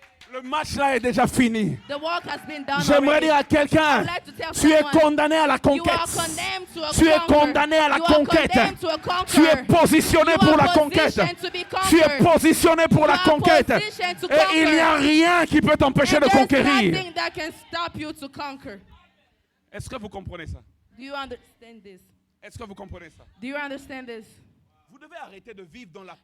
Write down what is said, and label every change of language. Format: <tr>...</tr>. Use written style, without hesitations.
<fr>le match là est déjà fini.</fr> <en>the work has been done</en> <fr>J'aimerais</fr> <en>already.</en> <fr>dire à quelqu'un,</fr> <en>I would like to tell</en> <fr>tu es</fr> <en>someone,</en> <fr>condamné à la</fr> <en>you</en> <fr>conquête.</fr> <en>are condemned to a</en> <fr>Tu es</fr> <en>conquer.</en> <fr>condamné à la</fr> <en>You are</en> <fr>conquête.</fr> <en>condemned to a conquer.</en> <fr>Tu es positionné</fr> <en>You</en> <fr>pour</fr> <en>are</en> <fr>la conquête.</fr> <en>positioned to be</en> <fr>Tu es</fr> <en>conquered.</en> <fr>positionné pour</fr> <en>You</en> <fr>la</fr> <en>are</en> <fr>conquête.</fr> <en>positioned to</en> <fr>Et il n'y a</fr> <en>conquer.</en> <fr>rien qui peut t'empêcher</fr> <en>And</en> <fr>de</fr> <en>there's</en> <fr>conquérir.</fr> <en>nothing that can stop you to conquer.</en> <fr>Est-ce que vous comprenez ça?</fr> <en>Do you understand this?</en> <fr>Est-ce que vous comprenez ça?</fr> <en>Do you understand this?</en> <fr>Vous devez arrêter de vivre dans la</fr>